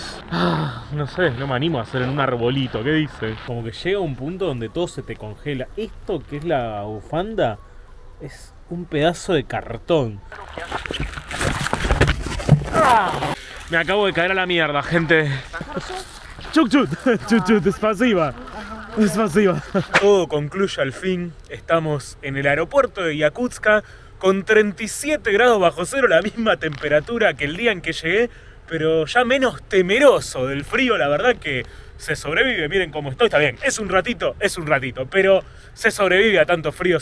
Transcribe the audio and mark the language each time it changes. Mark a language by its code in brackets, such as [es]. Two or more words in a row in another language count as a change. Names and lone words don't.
[es] No sé, no me animo a hacer en un arbolito. ¿Qué dice? Como que llega un punto donde todo se te congela. Esto que es la bufanda es un pedazo de cartón. Me acabo de caer a la mierda, gente. Chuk chut, chut chut, despasiva. Despasiva. Todo concluye al fin. Estamos en el aeropuerto de Yakutsk con 37 grados bajo cero, la misma temperatura que el día en que llegué, pero ya menos temeroso del frío. La verdad que se sobrevive. Miren cómo estoy, está bien, es un ratito, pero se sobrevive a tanto frío.